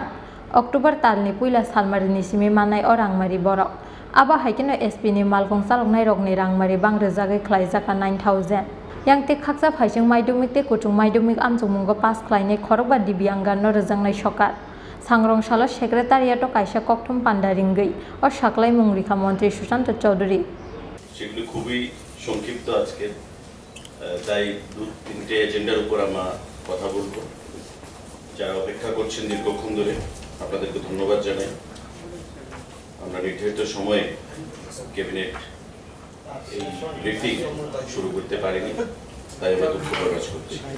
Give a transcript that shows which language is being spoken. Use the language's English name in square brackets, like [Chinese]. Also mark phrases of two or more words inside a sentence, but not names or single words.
[Kok Borok] October talni puila salmarini simi manai o rangmari borok aba haikeno SP ni Malkhung Chaloknairokni rangmari bangrwjagui khlaijaka 9000 yang te khakja phaising maidumik te kutung maidumik amjongmungo pass khlainai khorokba dibyanggan no rwjangnai sokat sangrong salo secretariat o kaisa kokthum pandaringei o saklai mungrikha mantri Sushanto Chaudhary [Bangla] সেগুলো খুবই সংক্ষিপ্ত আজকে তাই তিনটে এজেন্ডার উপর আমরা কথা বলবো যারা অপেক্ষা করছেন দীর্ঘক্ষণ ধরে আপনাদেরকে ধন্যবাদ জানাই আমরা নির্ধারিত সময়ে ক্যাবিনেট এই ব্রিফিং শুরু করতে পারিনি তাই আমরা দুঃখ প্রকাশ করছি